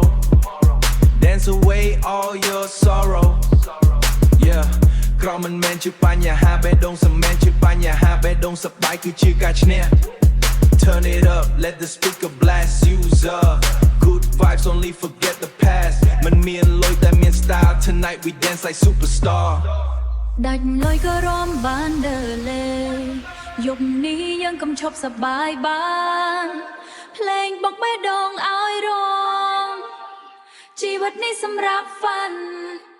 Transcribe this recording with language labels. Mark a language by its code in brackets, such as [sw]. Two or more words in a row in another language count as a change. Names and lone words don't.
[en] Dance away all your sorrow. Yeah, [km] ក្រមមិនមែនជាបញ្ហាបេះដូងសមែនជាបញ្ហាបេះដូងសប្បាយគឺជាការឈ្នះ [en] Turn it up, let the speaker blast you up. Good vibes, only forget the past. [km] មិនមានលុយតែមាន style. [en] Tonight we dance like superstar. [km] ដាច់លុយក៏រំបានដើរលេយប់នេះយើងកុំឈប់សប្បាយបានភ្លេងបុកបេះដូងឲ្យរងជីវិតនេះសម្រាប់ fun